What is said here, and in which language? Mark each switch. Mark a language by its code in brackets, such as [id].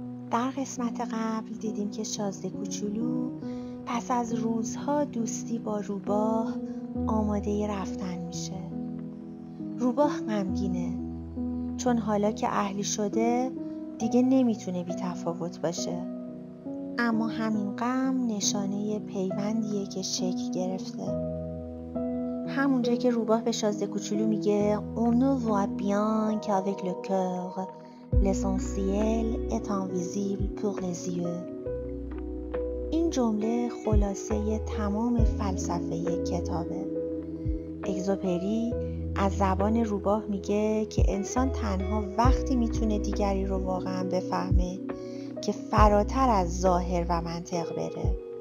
[fa] در قسمت قبل دیدیم که شازده کوچولو پس از روزها دوستی با روباه آماده رفتن میشه. روباه غمگینه چون حالا که اهلی شده دیگه نمیتونه بی تفاوت باشه. اما همین غم نشانه پیوندیه که شکل گرفته. همونجا که روباه به شازده کوچولو میگه [fr] On ne voit bien qu'avec le cœur l'essentiel est invisible pour les yeux. [fa] این جمله خلاصه تمام فلسفه کتابه. اگزوپری از زبان روباه میگه که انسان تنها وقتی میتونه دیگری رو واقعا بفهمه که فراتر از ظاهر و منطق بره.